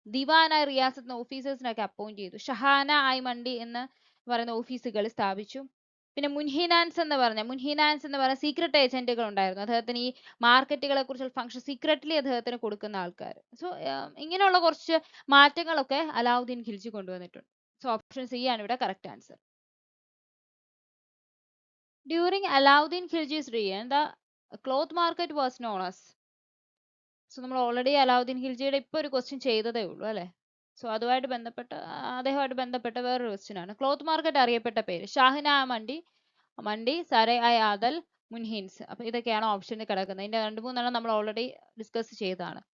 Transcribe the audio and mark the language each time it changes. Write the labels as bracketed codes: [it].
[ml] Diwana റിയാസത്ത് ഓഫീസേഴ്സിനൊക്കെ appoint ചെയ്തു. Shahana I മണ്ഡി എന്ന് പറയുന്ന ഓഫീസുകൾ സ്ഥാപിച്ചു. പിന്നെ മുൻഹിനാൻസ് എന്ന് പറഞ്ഞ സീക്രട്ട് ഏജന്റുകൾ ഉണ്ടായിരുന്നു. അദ്ദേഹത്തിന് ഈ മാർക്കറ്റുകളെ കുറിച്ചുള്ള ഫംഗ്ഷൻ സീക്രട്ട്ലി അദ്ദേഹത്തിന് കൊടുക്കുന്ന ആൾക്കാർ. സോ ഇങ്ങനെയുള്ള കുറച്ച് മാറ്റങ്ങളൊക്കെ അലാവുദ്ദീൻ ഖിൽജി കൊണ്ടുവന്നിട്ടുണ്ട്. സോ ഓപ്ഷൻ സി ആണ് ഇവിടെ correct answer. [en] During Alauddin Khilji's reign the cloth market was known as. [ml] So നമ്മൾ ഓൾറെഡി അലാവുദ്ദീൻ ഖിൽജിയുടെ ഇപ്പൊ ഒരു ക്വസ്റ്റ്യൻ ചെയ്തതേ ഉള്ളൂ അല്ലെ. സോ അതുമായിട്ട് ബന്ധപ്പെട്ട അദ്ദേഹമായിട്ട് ബന്ധപ്പെട്ട വേറൊരു ക്വസ്റ്റ്യൻ ആണ്. ക്ലോത്ത് മാർക്കറ്റ് അറിയപ്പെട്ട പേര് ഷാഹിന മണ്ഡി, സരൈ ഐ ആദൽ, മുൻഹിൻസ്. അപ്പൊ ഇതൊക്കെയാണ് ഓപ്ഷനിൽ കിടക്കുന്നത്. ഇതിന്റെ 2-3 നമ്മൾ ഓൾറെഡി ഡിസ്കസ് ചെയ്തതാണ്.